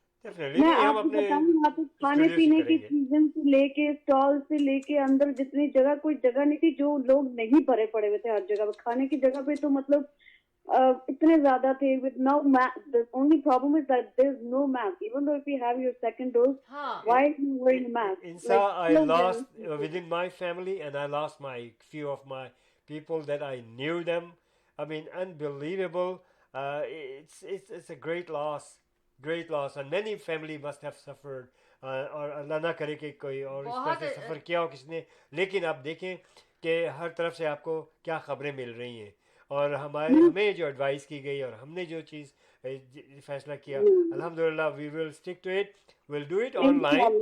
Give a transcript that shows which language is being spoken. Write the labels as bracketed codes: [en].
[hi] मैं आपको बताऊँ, वहाँ पे खाने पीने की चीजों से लेके, स्टॉल से लेके, अंदर जितनी जगह, कोई जगह नहीं थी जो लोग नहीं भरे पड़े हुए थे। हर जगह खाने की जगह पे तो मतलब इतने ज्यादा थे [en] with no mask। The only problem is that there's no mask, even though if you have your second dose, why are you wearing a mask? Insa, I lost within my family, and I lost my few of my people that I knew them. I mean, unbelievable। It's a great loss, and many family must have suffered। [hi] और अल्लाह ना करे कि कोई और इस तरह से सफ़र किया हो किसने, लेकिन आप देखें कि हर तरफ से आपको क्या खबरें मिल रही हैं, और हमें जो एडवाइस की गई और हमने जो चीज़ फैसला किया, अल्हम्दुलिल्लाह [en] We will stick to it, will do it online.